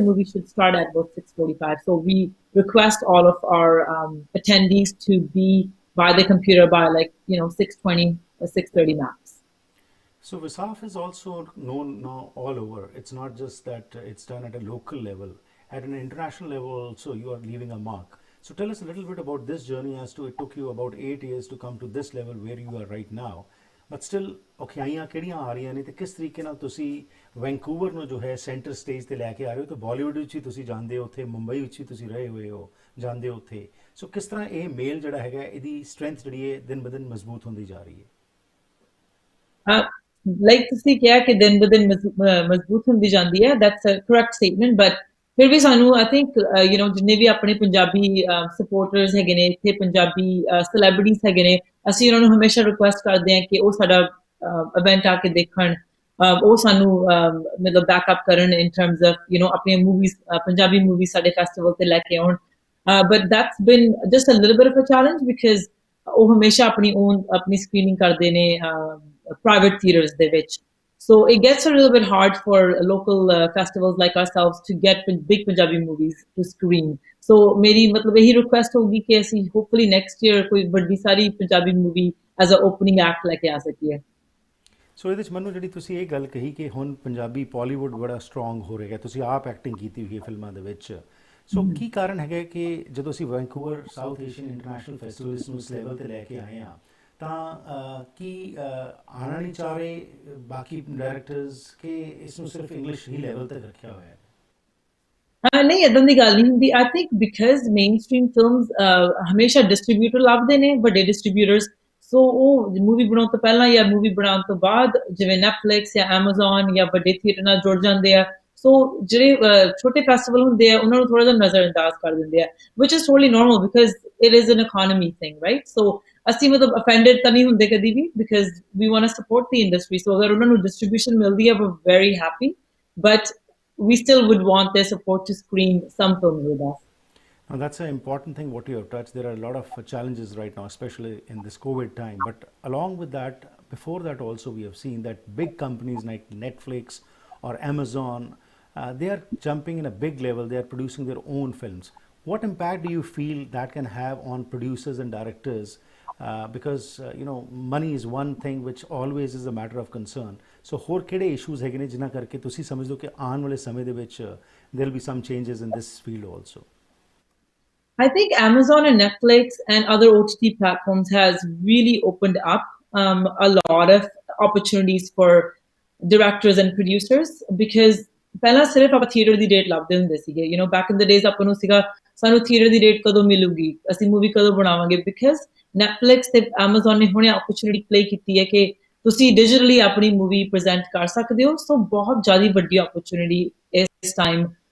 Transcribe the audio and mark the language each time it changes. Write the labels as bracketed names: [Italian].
[English] The movie should start at about 6:45. So we request all of our attendees to be by the computer by 6:20 or 6:30 max. So VISAFF is also known now all over. It's not just that it's done at a local level. At an international level also, you are leaving a mark. So tell us a little bit about this journey as to it took you about 8 years to come to this level where you are right now. But still, [Punjabi] ਔਖਿਆਈਆਂ ਕਿਹੜੀਆਂ ਆ ਰਹੀਆਂ ਨੇ ਤੇ ਕਿਸ ਤਰੀਕੇ ਨਾਲ ਤੁਸੀਂ Vancouver ਨੂੰ ਜੋ ਹੈ ਸੈਂਟਰ ਸਟੇਜ ਤੇ ਲੈ ਕੇ ਆ ਰਹੇ ਹੋ ਤੇ ਬਾਲੀਵੁੱਡ ਵਿੱਚ ਵੀ ਤੁਸੀਂ ਜਾਂਦੇ ਹੋ ਉੱਥੇ ਮੁੰਬਈ ਵਿੱਚ ਵੀ ਤੁਸੀਂ ਰਹੇ ਹੋਏ ਹੋ ਜਾਂਦੇ ਹੋ ਉੱਥੇ ਸੋ ਕਿਸ ਤਰ੍ਹਾਂ ਇਹ ਮੇਲ ਜਿਹੜਾ ਹੈਗਾ ਇਹਦੀ ਸਟਰੈਂਥ ਜਿਹੜੀ ਹੈ ਦਿਨ ਬ ਦਿਨ ਮਜ਼ਬੂਤ ਹੁੰਦੀ ਜਾ ਰਹੀ ਹੈ ਲਾਈਕ ਤੁਸੀਂ ਕਿਹਾ ਕਿ ਦਿਨ ਬ ਦਿਨ ਮਜ਼ਬੂਤ ਹੁੰਦੀ ਜਾਂਦੀ ਹੈ [English] that's a correct statement [Punjabi] but ਫਿਰ ਵੀ ਸਾਨੂੰ ਆਈ ਥਿੰਕ ਜਿੰਨੇ ਵੀ ਆਪਣੇ ਪੰਜਾਬੀ ਸਪੋਰਟਰਸ ਹੈਗੇ ਨੇ ਇੱਥੇ ਪੰਜਾਬੀ ਸੈਲੈਬ੍ਰਿਟੀਜ਼ ਹੈਗੇ ਨੇ ਅਸੀਂ ਉਹਨਾਂ ਨੂੰ ਹਮੇਸ਼ਾ ਰਿਕੁਐਸਟ ਕਰਦੇ ਹਾਂ ਕਿ ਉਹ ਸਾਡਾ ਇਵੈਂਟ ਆ ਕੇ ਦੇਖਣ ਉਹ ਸਾਨੂੰ ਮਤਲਬ ਬੈਕਅਪ ਕਰਨ ਇਨ ਟਰਮਸ ਆਫ ਆਪਣੀਆਂ ਮੂਵੀਜ਼ ਪੰਜਾਬੀ ਮੂਵੀਜ਼ ਸਾਡੇ ਫੈਸਟੀਵਲ ਤੇ ਲੈ ਕੇ ਆਉਣ ਬਟ ਦੈਟਸ ਬਿਨ just a little bit of a challenge because ਉਹ ਹਮੇਸ਼ਾ ਆਪਣੀ ਸਕਰੀਨਿੰਗ ਕਰਦੇ ਨੇ ਪ੍ਰਾਈਵੇਟ ਥੀਏਟਰਸ ਦੇ ਵਿੱਚ [English] So it gets a little bit hard for local festivals like ourselves to get big Punjabi movies to screen. [Hindi] So मेरी मतलब यही request होगी कि ऐसी hopefully next year कोई बड़ी सारी Punjabi movie [English] as a opening act [Hindi] लेके आ सकी है. [Punjabi] ਸੋ ਇਹਦੇ 'ਚ ਮੈਨੂੰ ਜਿਹੜੀ ਤੁਸੀਂ ਇਹ ਗੱਲ ਕਹੀ ਕਿ ਹੁਣ ਪੰਜਾਬੀ ਬਾਲੀਵੁੱਡ ਬੜਾ ਸਟਰੋਂਗ ਹੋ ਰਿਹਾ ਤੁਸੀਂ ਆਪ ਐਕਟਿੰਗ ਕੀਤੀ ਹੋਈ ਹੈ ਫਿਲਮਾਂ ਦੇ ਵਿੱਚ ਸੋ ਕੀ ਕਾਰਨ ਹੈਗਾ ਕਿ ਜਦੋਂ ਅਸੀਂ Vancouver south Asian international festivals ਨੂੰ ਇਸ ਲੈਵਲ ਤੇ ਲੈ ਕੇ ਆਏ ਹਾਂ ਤਾਂ ਕੀ ਆਉਣਾ ਨਹੀਂ ਚਾਹ ਰਹੇ ਬਾਕੀ ਡਾਇਰੈਕਟਰਸ ਕਿ ਇਸ ਨੂੰ ਸਿਰਫ ਇੰਗਲਿਸ਼ ਹੀ ਲੈਵਲ ਤੱਕ ਰੱਖਿਆ ਹੋਇਆ ਹੈ ਨਹੀਂ ਇਦਾਂ ਦੀ ਗੱਲ ਨਹੀਂ ਹੁੰਦੀ I think because mainstream films ਹਮੇਸ਼ਾ ਡਿਸਟ੍ਰੀਬਿਊਟਰ ਲੱਭਦੇ ਨੇ ਵੱਡੇ ਡਿਸਟ੍ਰੀਬਿਊਟਰਸ ਸੋ ਉਹ ਮੂਵੀ ਬਣਾਉਣ ਤੋਂ ਪਹਿਲਾਂ ਜਾਂ ਮੂਵੀ ਬਣਾਉਣ ਤੋਂ ਬਾਅਦ ਜਿਵੇਂ ਨੈਟਫਲਿਕਸ ਜਾਂ ਐਮਾਜ਼ਨ ਜਾਂ ਵੱਡੇ ਥੀਏਟਰ ਨਾਲ ਜੁੜ ਜਾਂਦੇ ਆ ਸੋ ਜਿਹੜੇ ਛੋਟੇ ਫੈਸਟੀਵਲ ਹੁੰਦੇ ਆ ਉਹਨਾਂ ਨੂੰ ਥੋੜਾ ਜਿਹਾ ਨਜ਼ਰਅੰਦਾਜ਼ ਕਰ ਦਿੰਦੇ ਆ ਵਿਚ is totally normal because it is an economy thing right so ਅਸੀਂ ਮਤਲਬ ਅਫੈਂਡਡ ਤਾਂ ਨਹੀਂ ਹੁੰਦੇ ਕਦੀ ਵੀ [English] because we want to support the industry [Punjabi] ਸੋ ਅਗਰ ਉਹਨਾਂ ਨੂੰ ਡਿਸਟ੍ਰੀਬਿਊਸ਼ਨ ਮਿਲਦੀ ਹੈ ਵੀ very happy but [English] we still would want their support to screen some films with us. Now that's an important thing what you have touched. There are a lot of challenges right now, especially in this COVID time. But along with that, before that also we have seen that big companies like Netflix or Amazon, they are jumping in a big level. They are producing their own films. What impact do you feel that can have on producers and directors? Because money is one thing which always is a matter of concern. [Punjabi] So ਹੋਰ ਕਿਹੜੇ issues ਹੈਗੇ ਨੇ ਜਿਨ੍ਹਾਂ ਕਰਕੇ ਤੁਸੀਂ ਸਮਝਦੇ ਹੋ ਕਿ ਆਉਣ ਵਾਲੇ ਸਮੇਂ ਦੇ ਵਿੱਚ [English] there will be some changes in this field also? I think Amazon and Netflix and other OTT platforms has really opened up a lot of opportunities for directors and producers because [Punjabi] ਪਹਿਲਾਂ ਸਿਰਫ ਆਪਾਂ theatre ਦੀ date ਲੱਭਦੇ ਹੁੰਦੇ ਸੀਗੇ [English] back in the days [Punjabi] ਆਪਾਂ ਨੂੰ ਸੀਗਾ ਸਾਨੂੰ ਥੀਏਟਰ ਦੀ ਡੇਟ ਕਦੋਂ ਮਿਲੂਗੀ ਅਸੀਂ ਮੂਵੀ ਕਦੋਂ ਬਣਾਵਾਂਗੇ ਬਿਕਾਜ਼ Netflix ਤੇ Amazon ਨੇ ਹੁਣੇ opportunity play ਕੀਤੀ ਹੈ ਕਿ ਤੁਸੀਂ ਡਿਜੀਟਲੀ ਆਪਣੀ ਮੂਵੀ ਪ੍ਰੈਜ਼ੈਂਟ ਕਰ ਸਕਦੇ ਹੋ ਸੋ ਬਹੁਤ ਜ਼ਿਆਦਾ ਵੱਡੀ opportunity ਇਸ ਟਾਈਮ